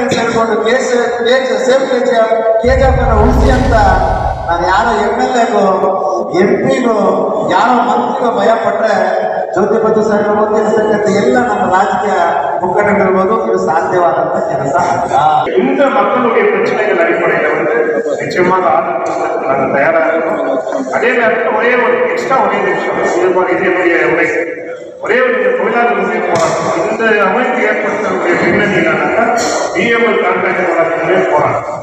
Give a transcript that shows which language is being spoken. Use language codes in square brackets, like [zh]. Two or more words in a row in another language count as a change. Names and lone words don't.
[kn] ತಿಳ್ಕೊಂಡು ಸೇಫ್ KGF ಉಳಿಸಿ ಅಂತ ನಾನು ಯಾರೋ MLAಗೋ MP ಗೋ ಯಾರೋ ಮಂತ್ರಿಗೋ ಭಯ ಪಟ್ಟರೆ ಜ್ಯೋತಿಬದ್ದು ಸರ್ ಇರ್ತಕ್ಕಂಥ ಎಲ್ಲ ನಮ್ಮ ರಾಜಕೀಯ ಮುಖಂಡರಿರ್ಬೋದು ಇದು சாத்தியவாದಂತ ಕೆಲಸ ಅಲ್ಲ. [ta] இந்த மக்களுடைய பிரச்சனைகள் அடிப்படையில் நிச்சயமாக ஆதரவு நாங்கள் தயாராக இருக்கோம். அதே நேரத்தில் ஒரே ஒரு நிமிஷம் இது என்னுடைய உரை ஒரே ஒரு தொழிலாளர்களுடைய போராட்டம் இந்த அமைப்பு ஏற்படுத்தக்கூடிய பின்னணி என்னன்னாக்கா DML கான்ட்ராக்ட் போராட்டத்திலே போராட்டம்.